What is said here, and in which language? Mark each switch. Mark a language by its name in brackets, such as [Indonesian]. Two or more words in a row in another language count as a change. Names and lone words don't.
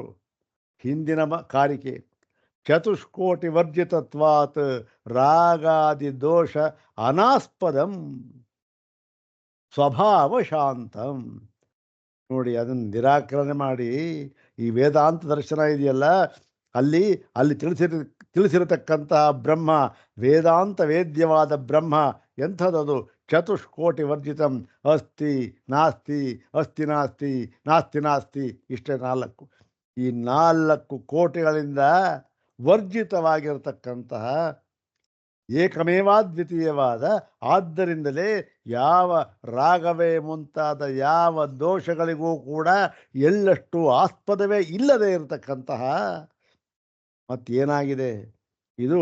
[Kannada] ಹಿಂದಿನ ಕಾರಿಕೆ [Sanskrit] ಚತುಷ್ಕೋಟಿ ವರ್ಜಿತತ್ವಾತ್ ರಾಗಾದಿ ದೋಷ ಅನಾಸ್ಪದಂ ಸ್ವಭಾವ ಶಾಂತಂ. [Kannada] ನೋಡಿ ಅದನ್ನು ನಿರಾಕರಣೆ ಮಾಡಿ ಈ ವೇದಾಂತ ದರ್ಶನ ಇದೆಯಲ್ಲ, ಅಲ್ಲಿ ಅಲ್ಲಿ ತಿಳಿಸಿರತಕ್ಕಂತಹ ಬ್ರಹ್ಮ, ವೇದಾಂತ ವೇದ್ಯವಾದ ಬ್ರಹ್ಮ ಎಂಥದದು? [Sanskrit] ಚತುಷ್ಕೋಟಿ ವರ್ಜಿತಂ ಅಸ್ತಿ ನಾಸ್ತಿ, ಅಸ್ತಿ ನಾಸ್ತಿ, ನಾಸ್ತಿ ನಾಸ್ತಿ, [Kannada] ಇಷ್ಟೇ ನಾಲ್ಕು. ಈ 4 ಕೋಟಿಗಳಿಂದ ವರ್ಜಿತವಾಗಿರತಕ್ಕಂತಹ ಏಕಮೇವಾದ್ವಿತೀಯವಾದ, ಆದ್ದರಿಂದಲೇ ಯಾವ ರಾಗವೇ ಮುಂತಾದ ಯಾವ ದೋಷಗಳಿಗೂ ಕೂಡ ಎಳ್ಳಷ್ಟು ಆಸ್ಪದವೇ ಇಲ್ಲದೆ ಇರತಕ್ಕಂತಹ, ಮತ್ತೇನಾಗಿದೆ ಇದು?